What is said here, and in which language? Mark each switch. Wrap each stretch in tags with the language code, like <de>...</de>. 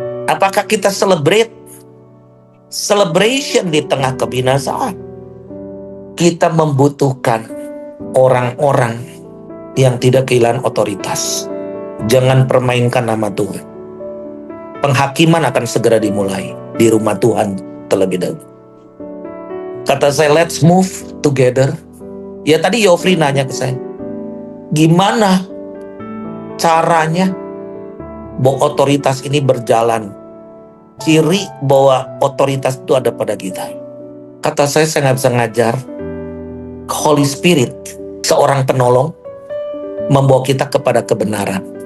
<id>Apakah kita celebration di tengah kebinasaan? Kita membutuhkan orang-orang yang tidak kehilangan otoritas. Jangan permainkan nama Tuhan. Penghakiman akan segera dimulai di rumah Tuhan terlebih dahulu. Kata saya,</id> <en>let's move together.</en> <id>Ya tadi Yofri nanya ke saya, gimana caranya bahwa otoritas ini berjalan? Ciri bahwa otoritas itu ada pada kita. Kata saya nggak bisa ngajar. Holy Spirit, seorang penolong, membawa kita kepada kebenaran.</id>